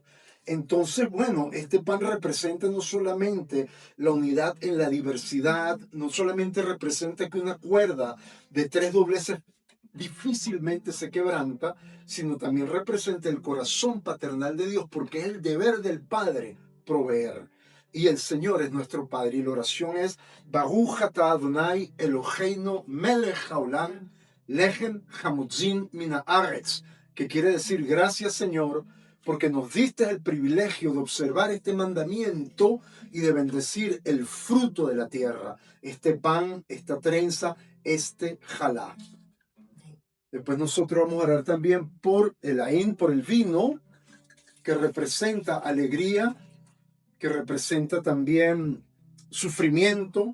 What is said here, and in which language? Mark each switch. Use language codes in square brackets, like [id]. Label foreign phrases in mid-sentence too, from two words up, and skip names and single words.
[es] Entonces, bueno, este pan representa no solamente la unidad en la diversidad, no solamente representa que una cuerda de 3 dobleces difícilmente se quebranta, sino también representa el corazón paternal de Dios, porque es el deber del Padre proveer. Y el Señor es nuestro Padre. Y la oración es [he] ברוך אתה אדוני אלוהינו מלך העולם לחם המוציא מן הארץ, [es] que quiere decir gracias Señor porque nos diste el privilegio de observar este mandamiento y de bendecir el fruto de la tierra, este pan, esta trenza, este jalá. Después nosotros vamos a orar también por el aín, por el vino, que representa alegría, que representa también sufrimiento.